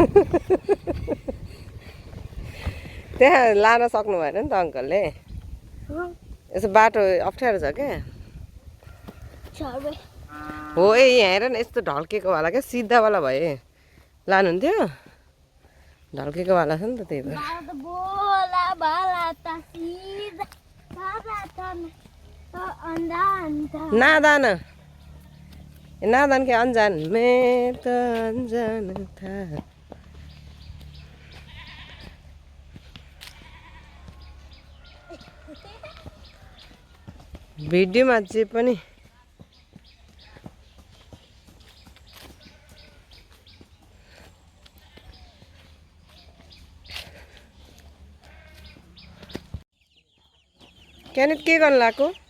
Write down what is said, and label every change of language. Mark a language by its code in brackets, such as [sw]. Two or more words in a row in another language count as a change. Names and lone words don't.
[ne] त्यहाँ लान सक्नु भएन नि त अङ्कलले। यसो बाटो अप्ठ्यारो छ क्या। हो ए यहाँ हेर न यस्तो ढल्केको वाला क्या सिधावाला भए लानुहुन्थ्यो। ढल्केको वाला छ नि त त्यही भएर। [hi] नादान नादान के अनजान मैं तो अनजान था। [ne] भिडियोमा जे पनि क्यानिट के गर्नु लाग्यो?